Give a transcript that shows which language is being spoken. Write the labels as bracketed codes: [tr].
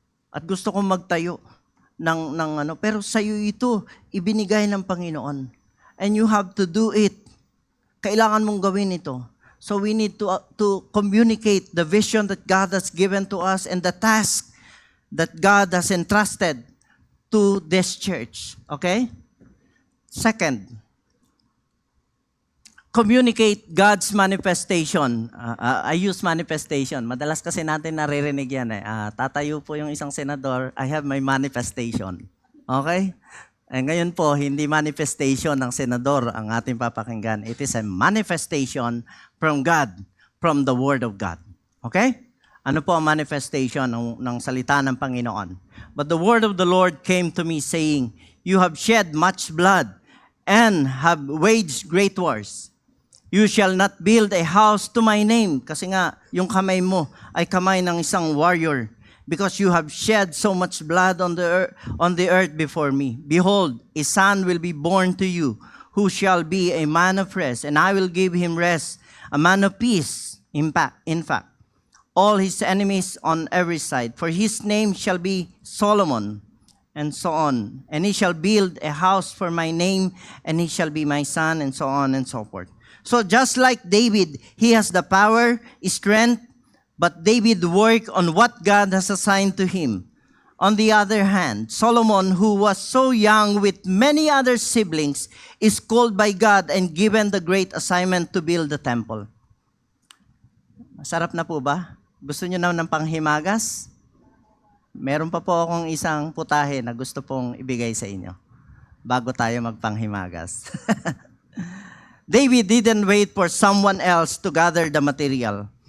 [tl] At gusto kong magtayo pero sa iyo ito, ibinigay ng Panginoon. [en] And you have to do it. [tl] Kailangan mong gawin ito. [en] So we need to communicate the vision that God has given to us and the task that God has entrusted to this church. Okay? Second, communicate God's manifestation. I use manifestation. [tl] Madalas kasi natin naririnig yan eh. Tatayo po yung isang senador, [en] I have my manifestation. [tl] Okay? Ngayon po, hindi manifestation ng senador ang ating papakinggan. [en] It is a manifestation from God, from the Word of God. Okay? [tl] Ano po ang manifestation ng salita ng Panginoon? [en] But the word of the Lord came to me saying, you have shed much blood and have waged great wars. You shall not build a house to my name. [tl] Kasi nga, yung kamay mo ay kamay ng isang warrior. [en] Because you have shed so much blood on the earth before me. Behold, a son will be born to you, who shall be a man of rest, and I will give him rest, a man of peace. In fact, all his enemies on every side. For his name shall be Solomon, and so on. And he shall build a house for my name, and he shall be my son, and so on and so forth. So just like David, he has the power, strength, but David worked on what God has assigned to him. On the other hand, Solomon, who was so young with many other siblings, is called by God and given the great assignment to build the temple. [tl] Masarap na po ba? Gusto niyo na ng panghimagas? Meron pa po akong isang putahe na gusto pong ibigay sa inyo bago tayo magpanghimagas. [en] David didn't wait for someone else to gather the material.